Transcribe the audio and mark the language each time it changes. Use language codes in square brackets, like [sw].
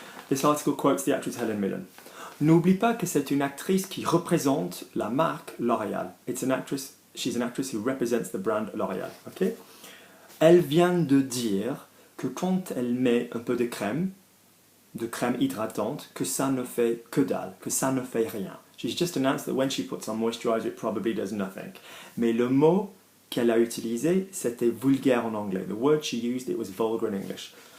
[en] This article quotes the actress Helen Mirren. [fr] N'oublie pas que c'est une actrice qui représente la marque L'Oréal. [en] She's an actress who represents the brand L'Oréal, ok? [fr] Elle vient de dire que quand elle met un peu de crème hydratante, que ça ne fait que dalle, que ça ne fait rien. [en] She's just announced that when she puts on moisturizer, it probably does nothing. [fr] Mais le mot qu'elle a utilisé, c'était vulgaire en anglais. [en] The word she used, it was vulgar in English.